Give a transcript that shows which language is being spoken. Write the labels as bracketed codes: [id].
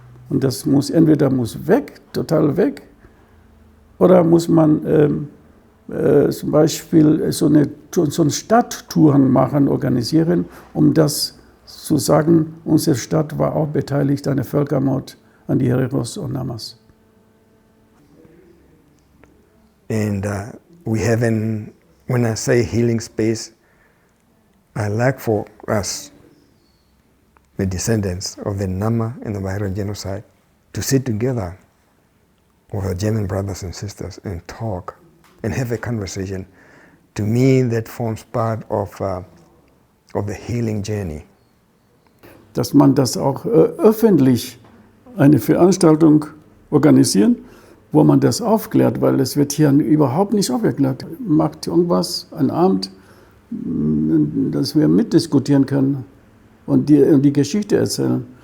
[de] Und das muss entweder weg, total weg, oder muss man zum Beispiel so eine Stadttouren machen, organisieren, um das zu sagen, unsere Stadt war auch beteiligt an dem Völkermord an die Hereros und Namas. [en] And we have when I say healing space, I like for us, the descendants of the Nama and the Ovaherero genocide, to sit together with our German brothers and sisters and talk and have a conversation. To me, that forms part of the healing journey. [de] Dass man das auch öffentlich eine Veranstaltung organisieren, wo man das aufklärt, weil es wird hier überhaupt nicht aufgeklärt. Macht irgendwas, ein Abend, dass wir mitdiskutieren können und die Geschichte erzählen.